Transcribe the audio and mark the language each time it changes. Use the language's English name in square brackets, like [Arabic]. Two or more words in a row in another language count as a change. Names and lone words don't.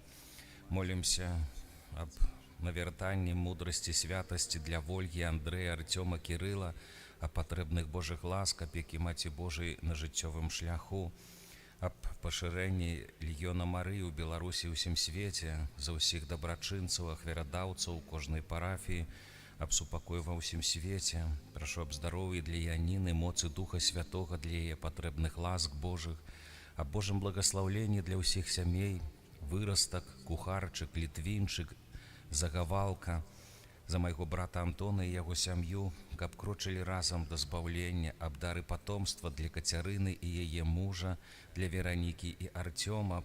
[Belarusian] Молімся аб навяртанні мудрасці, святасці для Вольгі, Андрэя, Артёма, Кірыла, аб патрэбных Божых ласк, апекі Маці Божай на жыццёвым шляху, аб пашырэнні легіёна Марыі ў Беларусі і ўсім свеце, за ўсіх дабрачынцаў, ахвярадаўцаў кожнай парафіі, аб супакой ва ўсім свеце. [Russian] Прошу об здоровье для Янины, [Belarusian] моцы Духа Святого для яе патрэбных ласк Божых, [Russian] об Божьем благословлении [Belarusian] для усіх сямей, вырастак, кухарчык, літвінчык, загавалка, за майго брата Антона і яго сям'ю, каб крочылі разам да збаўлення, аб дары патомства для Кацярыны і яе мужа, для Веранікі і Артёма.